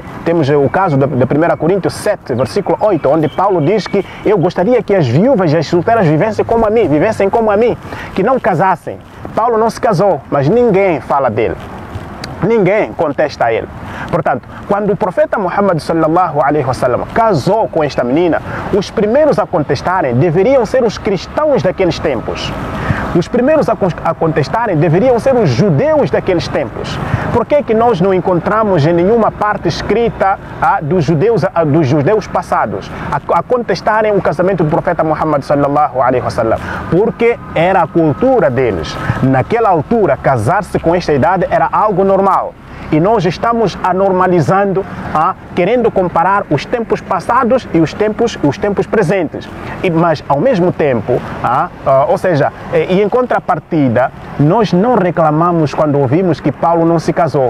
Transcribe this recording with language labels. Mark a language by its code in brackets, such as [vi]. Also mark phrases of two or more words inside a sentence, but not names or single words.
[pt] Temos o caso de 1 Coríntios 7, versículo 8, onde Paulo diz que eu gostaria que as viúvas e as solteiras vivessem como a mim, que não casassem. Paulo não se casou, mas ninguém fala dele. Ninguém contesta ele. Portanto, quando o profeta Muhammad [ar] صلى الله عليه وسلم [pt] casou com esta menina, os primeiros a contestarem deveriam ser os cristãos daqueles tempos. Os primeiros a contestarem deveriam ser os judeus daqueles tempos. Por que nós não encontramos em nenhuma parte escrita dos judeus passados a contestarem o casamento do profeta Muhammad [ar] صلى الله عليه وسلم? [pt] Porque era a cultura deles. Naquela altura, casar-se com esta idade era algo normal. E nós estamos anormalizando, querendo comparar os tempos passados e os tempos presentes. Mas, ao mesmo tempo, ou seja, e em contrapartida, nós não reclamamos quando ouvimos que Paulo não se casou.